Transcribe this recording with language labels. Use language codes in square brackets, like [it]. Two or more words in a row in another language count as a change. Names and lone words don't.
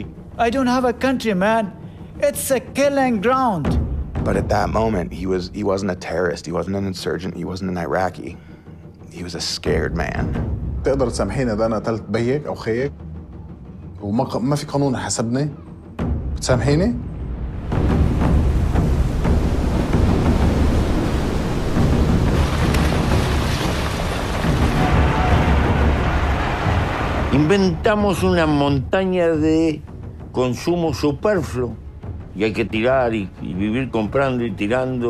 [en] I don't have a country, man. It's a killing ground. But at that moment, he wasn't a terrorist, he wasn't an insurgent, he wasn't an Iraqi. He was a scared man. [ar] تقدر تسامحيني ده انا تالت بيك او خيك وما في قانون حسبني بتسامحيني؟ [es] Inventamos una montaña de consumo superfluo y hay que tirar y vivir comprando y tirando.